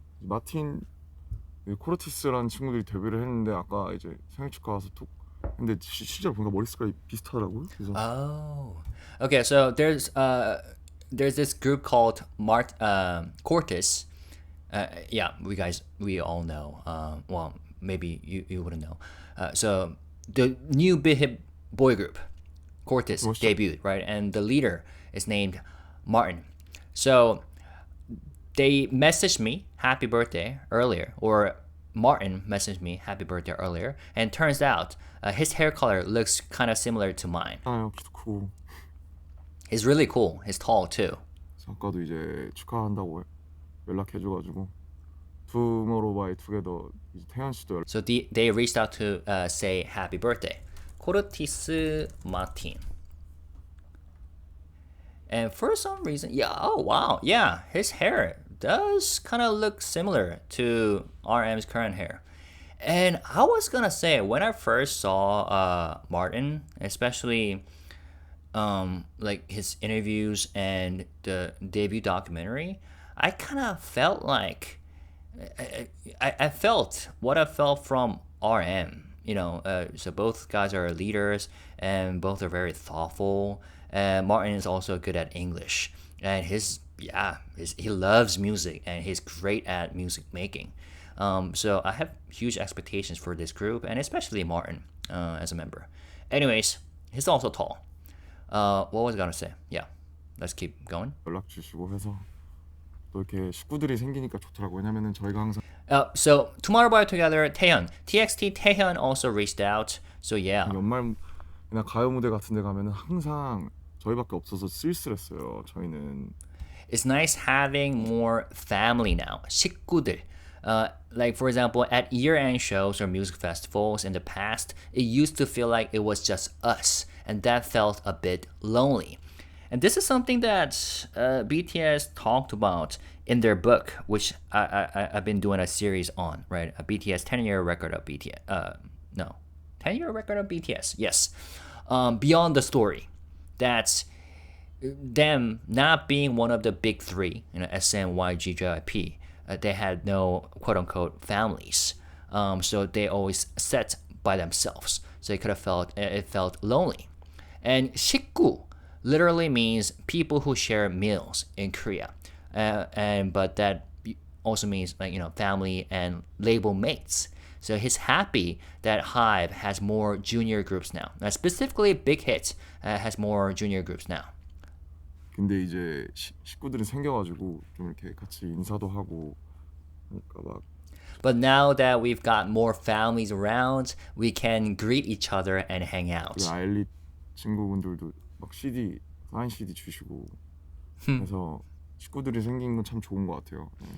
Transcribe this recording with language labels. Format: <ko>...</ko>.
<ko>마틴 코르티스라는 친구들이 데뷔를 했는데 아까 이제 생일 축하 와서 톡 근데 실제로 보니까 머리 색깔이 비슷하더라고요. 그래서</ko> <en>Oh. Okay, so there's this group called Cortis. Yeah, we all know. Well, maybe you wouldn't know. So the new big hit boy group, Cortis, What's debuted, right? And the leader is named Martin. So they messaged me happy birthday earlier, or Martin messaged me happy birthday earlier, and turns out his hair color looks kind of similar to mine.</en> <ko>아 키도 크고</ko> <en>He's really cool. He's tall too.</en> <ko>그래서 아까도 이제 축하한다고 연락해줘가지고 투모로우 바이 투게더 이제 태연 씨도 연락.</ko> <en>So they reached out to say happy birthday. Cortis Martin. And for some reason, yeah, oh wow, yeah, his hair does kind of look similar to RM's current hair. And I was gonna say, when I first saw Martin, especially like his interviews and the debut documentary, I kind of felt like I felt what I felt from RM. You know, so both guys are leaders and both are very thoughtful. And Martin is also good at English, and he loves music and he's great at music making. So I have huge expectations for this group, and especially Martin as a member. Anyways, he's also tall. What was I gonna say? Yeah, let's keep going.</en> <ko>연락 주시고 해서 또 이렇게 식구들이 생기니까 좋더라고. 왜냐면은 저희가 항상</ko> <en>So Tomorrow by Together, Taehyun, TXT Taehyun also reached out. So yeah,</en> <ko>연말이나 가요 무대 같은 데 가면은 항상 저희밖에 없어서 쓸쓸했어요. 저희는</ko> <en>it's nice having more family now.</en> <ko>식구들.</ko> <en>Like for example, at year-end shows or music festivals in the past, it used to feel like it was just us, and that felt a bit lonely. And this is something that BTS talked about in their book, which I've been doing a series on, right? A BTS 10-year record of BTS. 10-year record of BTS. Yes. Beyond the Story. That's them not being one of the big three, SM, YG, JYP. They had no quote-unquote families. So they always sat by themselves. So it felt lonely. And 식구 literally means people who share meals in Korea. But that also means family and label mates. So he's happy that HYBE has more junior groups now. Specifically, Big Hit has more junior groups now.</en> <ko>근데 이제 식구들이 생겨가지고 좀 이렇게 같이 인사도 하고 그러니까 막</ko> <en>But now that we've got more families around, we can greet each other and hang out.</en> <ko>그 아일리 친구분들도 막 사인 CD 주시고 그래서 식구들이 생긴 건 참 좋은 것 같아요.</ko>